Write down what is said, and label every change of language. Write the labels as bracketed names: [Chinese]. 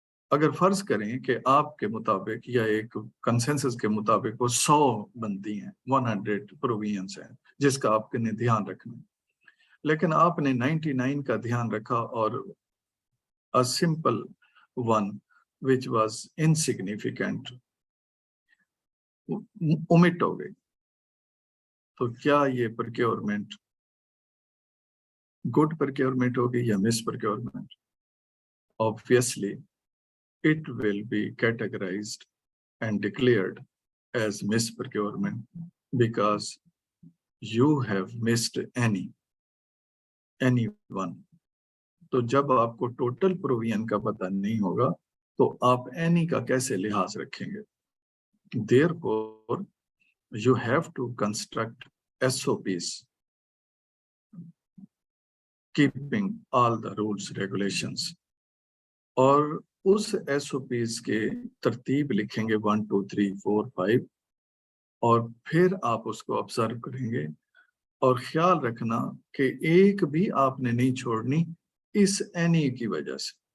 [Hindi] अगर फर्ज करें कि आपके मुताबिक या एक कंसेंसस के मुताबिक वो 100 बनती हैं, 100 प्रोविजंस हैं जिसका आपने ध्यान रखना, लेकिन आपने 99 का ध्यान रखा और [English] a simple one which was insignificant [Hindi] omit हो गई, तो क्या ये प्रोक्योरमेंट गुड प्रोक्योरमेंट होगी या miss procurement? [English] Obviously it will be categorized and declared as misprocurement because you have missed anyone. [Hindi] तो जब आपको टोटल प्रोविजन का पता नहीं होगा तो आप एनी का कैसे लिहाज रखेंगे? [English] Therefore you have to construct SOPs keeping all the rules regulations, [Hindi] और उस SOPs के तरतीब लिखेंगे 1 2 3 4 5, और फिर आप उसको ऑब्जर्व करेंगे और ख्याल रखना कि एक भी आपने नहीं छोड़नी इस एनी की वजह से।